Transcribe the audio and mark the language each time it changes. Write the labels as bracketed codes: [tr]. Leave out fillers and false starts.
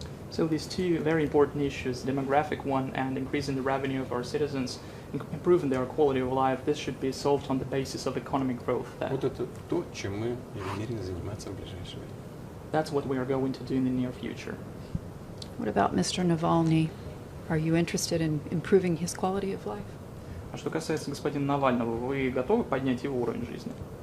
[en] So these two very important issues, demographic one and increasing the revenue of our citizens, improving their quality of life, this should be solved on the basis of economic growth. [ru] Вот это то, чем мы намерены заниматься в ближайшее время. [en] That's what we are going to do in the near future. What about Mr. Navalny? Are you interested in improving his quality of life? [ru] А что касается господина Навального, вы готовы поднять его уровень жизни?